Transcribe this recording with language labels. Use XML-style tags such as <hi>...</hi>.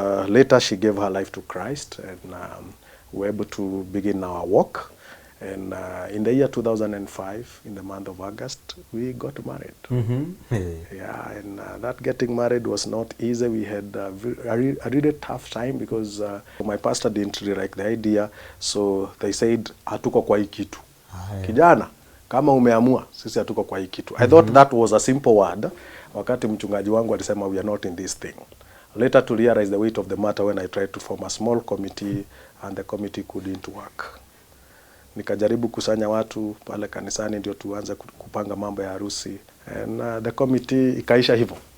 <en>Later she gave her life to Christ, and we were able to begin our walk. And in the year 2005, in the month of August, we got married. Yeah, and that getting married was not easy. We had a really tough time because my pastor didn't really like the idea. So they said,</en> <sw>hatuko kwa hii kitu. Kijana, kama umeamua, sisi hatuko kwa hii kitu.</sw> <en>I thought that was a simple word.</en> <sw>Wakati mchungaji wangu alisema,</sw> <en>we are not in this thing. Later to realize the weight of the matter when I tried to form a small committee, and the committee couldn't work.</en> <sw>Nikajaribu kusanya watu pale kanisani ndio tuanze kupanga mambo ya harusi,</sw> <en>and the committee</en> <sw>ikaisha hivyo.</sw>